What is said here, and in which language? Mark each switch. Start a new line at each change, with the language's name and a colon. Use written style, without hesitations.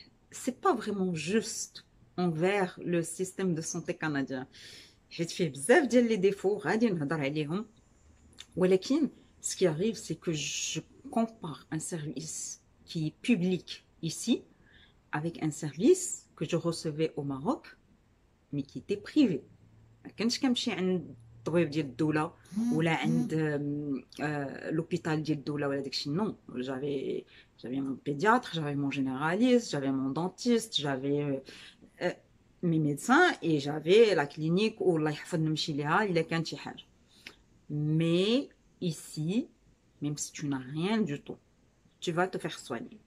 French: c'est pas vraiment juste envers le système de santé canadien.
Arabic: حيت فيه بزاف ديال لي ديفو غادي نهضر عليهم.
French: ولكن ce qui arrive c'est que je compare un service qui est public ici avec un service que je recevais au Maroc mais qui était privé.
Arabic: ما كانش كنمشي عند الطبيب ديال الدوله ولا عند l'hôpital ديال الدوله ولا داكشي.
French: non, j'avais mon pédiatre, j'avais mon généraliste, j'avais mon dentiste, j'avais mes médecins et j'avais la clinique où
Arabic: الله يحفظ نمشي ليها الا كان شي حاجه.
French: Mais ici, même si tu n'as rien du tout, tu vas te faire soigner.